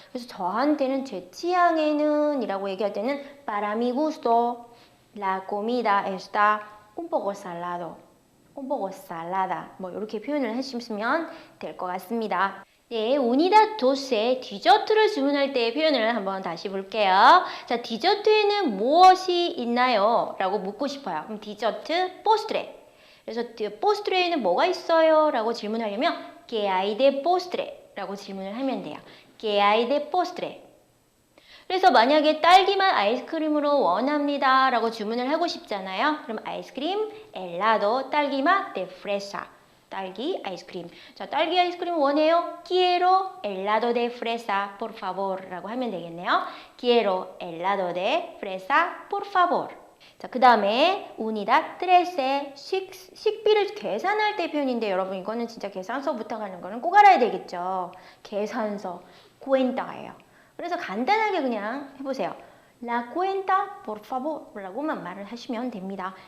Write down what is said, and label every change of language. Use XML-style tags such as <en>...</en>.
<ko>그래서 저한테는 제 취향에는 이라고 얘기할 때는</ko> <es>para mi gusto la comida está un poco salado, un poco salada</es> <ko>뭐 이렇게 표현을 해주시면 될 것 같습니다. 네, 우니다 도스의 디저트를 주문할 때의 표현을 한번 다시 볼게요. 자, 디저트에는 무엇이 있나요? 라고 묻고 싶어요. 그럼 디저트, 포스트레. 그래서 포스트레에는 뭐가 있어요? 라고 질문하려면</ko> <es>¿Qué hay de postre?</es> <ko>라고 질문을 하면 돼요.</ko> <es>¿Qué hay de postre?</es> <ko>그래서 만약에 딸기맛 아이스크림으로 원합니다 라고 주문을 하고 싶잖아요. 그럼 아이스크림, helado, 딸기맛, de fresa. 딸기 아이스크림. 자, 딸기 아이스크림 원해요?</ko> <es>Quiero helado de fresa, por favor</es> <ko>라고 하면 되겠네요.</ko> <es>Quiero helado de fresa, por favor.</es> <ko>자, 그 다음에 unidad 13, 식비를 계산할 때 표현인데 여러분 이거는 진짜 계산서부터 가는 거는 꼭 알아야 되겠죠. 계산서, cuenta예요. 그래서 간단하게 그냥 해보세요.</ko> <es>La cuenta, por favor</es> <ko>라고만 말을 하시면 됩니다.</ko>